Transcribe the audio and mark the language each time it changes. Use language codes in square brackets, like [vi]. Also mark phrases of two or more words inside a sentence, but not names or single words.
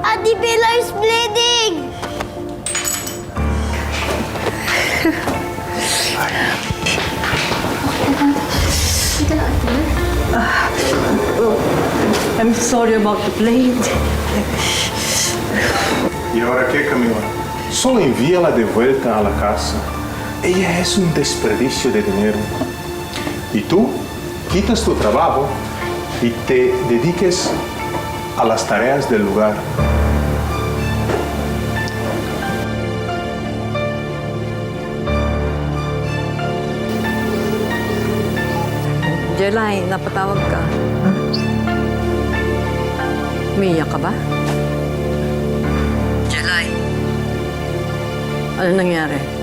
[en] Ate Pilar's bleeding! I'm sorry about the blade. [es] ¿Y ahora qué, Camila? Solo envíala de vuelta a la casa. Ella es un desperdicio de dinero. Y tú quitas tu trabajo y te dediques a las tareas del lugar. [tl] Jelay, napatawag ka. Umiiyak ka ba? Jelay. Ano nangyari?